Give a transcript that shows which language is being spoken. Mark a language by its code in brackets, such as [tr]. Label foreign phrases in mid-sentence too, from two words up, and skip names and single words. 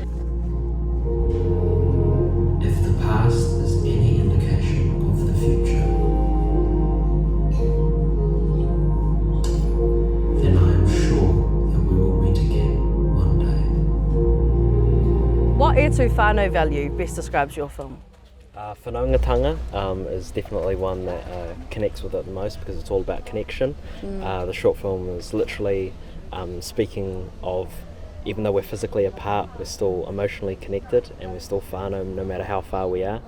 [en] If the past is any indication of the future, then I am sure that we will meet again one day. What [mi] e tū whānau [en] value best describes your film? Whanaungatanga is definitely one that connects with it the most because it's all about connection. The short film is literally speaking of, even though we're physically apart, we're still emotionally connected and we're still whānau no matter how far we are.